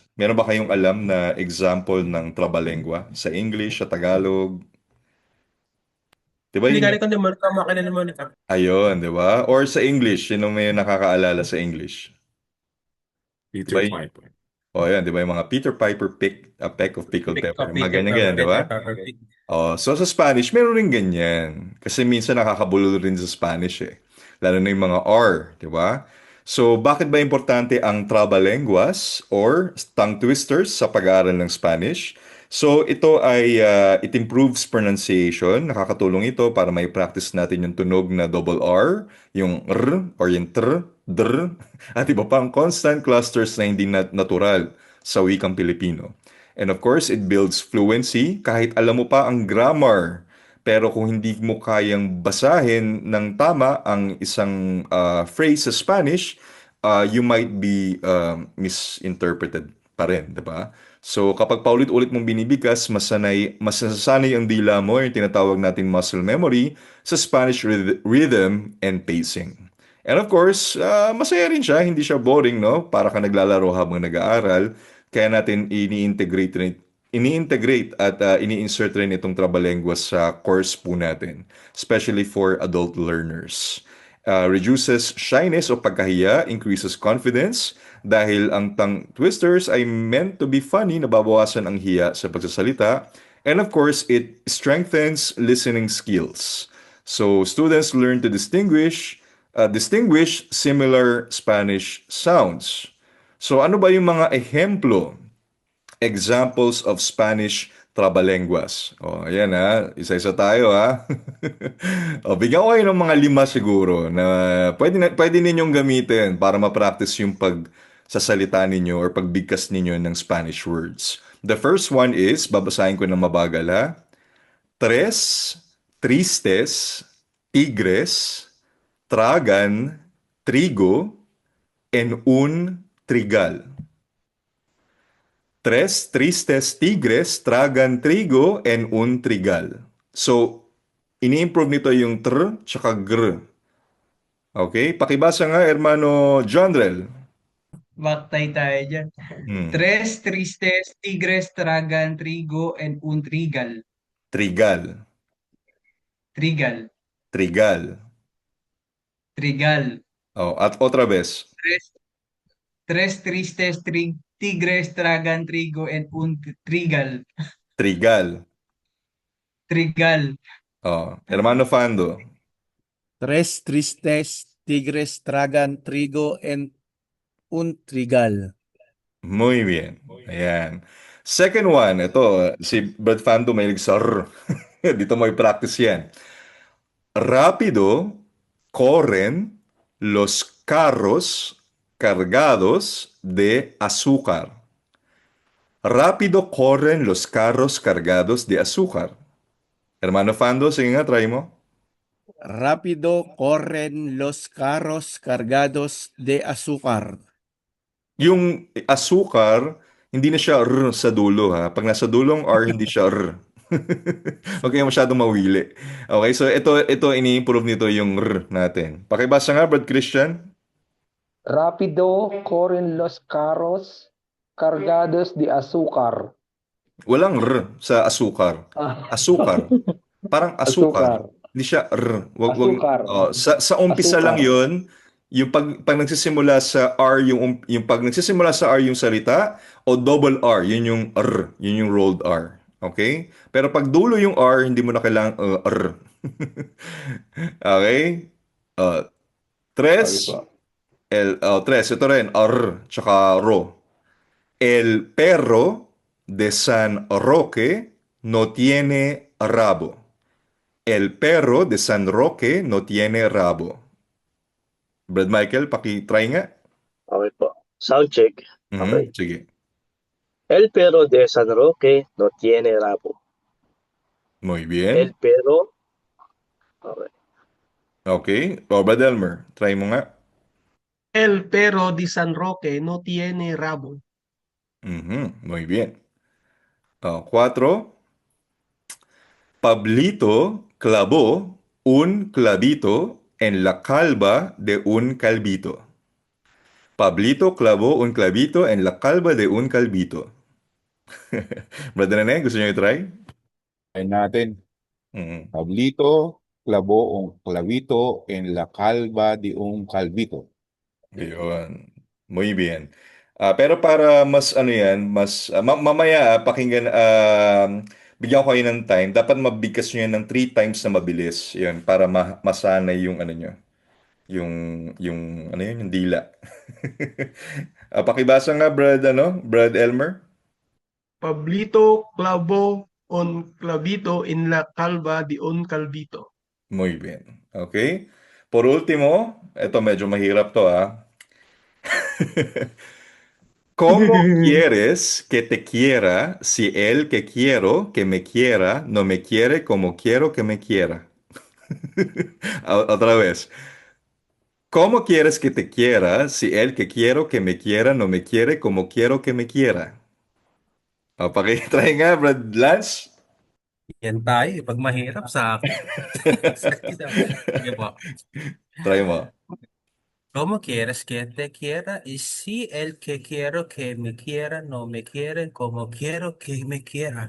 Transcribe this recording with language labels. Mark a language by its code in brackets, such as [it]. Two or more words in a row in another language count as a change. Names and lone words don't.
[tl] Meron ba kayong alam na example ng trabalengua sa English, sa Tagalog? Di ba yun yung... Ligali ko ni Monica, makina ni Monica. Ayun, di ba? Or sa English, sino may nakakaalala sa English? Di ba Peter yun? Piper. O yan, di ba yung mga Peter Piper [en] pick a peck of pickled [tl] Pick pepper? up Mga Peter ganyan-ganyan, di Peter ba? Piper. Oh, so sa Spanish, meron rin ganyan. Kasi minsan nakakabulol rin sa Spanish eh. Lalo na yung mga R, di ba? So, bakit ba importante ang trabalenguas or tongue twisters sa pag-aaral ng Spanish? So, ito ay, [en] it improves pronunciation. [tl] Nakakatulong ito para may practice natin yung tunog na [en] double R, [tl] yung R or yung tr, dr, at iba pang [en] constant clusters [tl] na hindi natural sa wikang Pilipino. [en] And of course, it builds fluency [tl] kahit alam mo pa ang [en] grammar. [tl] Pero kung hindi mo kayang basahin ng tama ang isang phrase sa Spanish, [en] you might be misinterpreted [tl] pa rin, di ba? So kapag paulit-ulit mong binibigkas, mas nasasanay ang dila mo, yung tinatawag natin [en] muscle memory, [tl] sa [en] Spanish rhythm and pacing. And of course, [tl] masaya rin siya, hindi siya boring, no? Para ka naglalaro habang nag-aaral. Kaya natin ini-integrate at ini-insert rin itong Trabalenguas sa course po natin, [en] especially for adult learners. Reduces shyness [tl] o pagkahiya, [en] increases confidence, [tl] dahil ang [en] tongue twisters ay meant to be funny, [tl] nababawasan ang hiya sa pagsasalita, [en] and of course, it strengthens listening skills. So students learn to distinguish similar Spanish sounds. [tl] So ano ba yung mga ehemplo, [en] examples of Spanish trabalenguas? [tl] O, ayan ha, isa-isa tayo ha. O, bigyan ko kayo ng mga lima siguro na pwede ninyong gamitin para ma-practice yung pagsasalita ninyo or pagbigkas ninyo ng [en] Spanish words. The first one is, [tl] babasahin ko ng mabagal ha. [es] Tres, tristes, tigres, tragan, trigo, en un trigal. Tres tristes tigres tragan trigo en un trigal. [tl] So, ini-improve nito yung tr tsaka gr. Okay? Pakibasa nga, hermano Jondrel. Baktay tayo dyan. Hmm. [es] Tres tristes tigres tragan trigo and un trigal. Trigal. Trigal. Trigal. Trigal. Oh, at otra vez. Tres, tres tristes tigres tragan trigo and un trigal. Trigal. Trigal. [tl] Oh, hermano Fando. [es] Tres tristes tigres tragan trigo en un trigal. Muy bien. [tl] Ayan. [en] Second one, [tl] ito, si Brad Fando may sa R. Dito mo i-practice yan. [es] Rápido corren los carros cargados de azúcar. Rápido corren los carros cargados de azúcar. [tl] Hermano Fando, sige nga, try mo. [es] Rápido corren los carros cargados de azúcar. [tl] Yung azúcar, hindi na siya R sa dulo ha. Pag nasa dulong R, hindi siya R. Huwag kayong masyadong mawili. Okay, so ito ini-improve nito yung R natin. Pakibasa nga, Brad Christian. [es] Rápido corren los carros cargados de azúcar. [tl] Walang R sa asukar. Ah, Asukar. Parang asukar. [es] azúcar. [tl] Hindi siya R. [es] Azúcar. [tl] Sa umpisa lang [es] Azúcar. [tl] yon, yung pag nagsisimula sa R, yung pag nagsisimula sa R yung salita, o double R, yun yung R. Yun yung rolled R. Okay? Pero pag dulo yung R, hindi mo na kailangang R. Okay? Uh, Okay tres, po. tres, ito rin, R, tsaka ro. [es] El perro de San Roque no tiene rabo. El perro de San Roque no tiene rabo. [tl] Brad Michael, paki-try nga. Okay po. [en] Sound check. [tl] Okay. Sige. [es] El perro de San Roque no tiene rabo. Muy El bien. perro. Okay. [tl] Okay. O, Brad Elmer, try mo nga. [es] El perro di San Roque no tiene rabo. Muy bien. 4. Pablito clavó un clavito en la calva de un calvito. Pablito clavó un clavito en la calva de un calvito. [tl] Brother Nene, gusto niyo i-try? Ayun natin. Mm. [es] Pablito clavó un clavito en la calva de un calvito. [tl] Ayun. [es] Muy bien. [tl] Pero para mas ano yan, mas mamaya pakinggan, bigyan ko kayo ng time. Dapat mabigkas nyo yan ng 3 times na mabilis. Yun, para masanay yung ano nyo. Yung ano yun, yung dila. Pakibasa nga, Brad Elmer. [es] Pablito clavó un clavito en la calva de un calvito. Muy bien. Okay? Por último, [tl] eto medyo mahirap to, [es] ¿Cómo quieres que te quiera si el que quiero que me quiera no me quiere como quiero que me quiera? Otra vez. ¿Cómo quieres que te quiera si el que quiero que me quiera no me quiere como quiero que me quiera? [tl] Pakitry nga, Brad Lance. Yan tayo, pag mahirap sa akin. Sige po. Try mo. [es] ¿Cómo quieres que te quiera? Y si el que quiero que me quiera no me quiere como quiero que me quiera.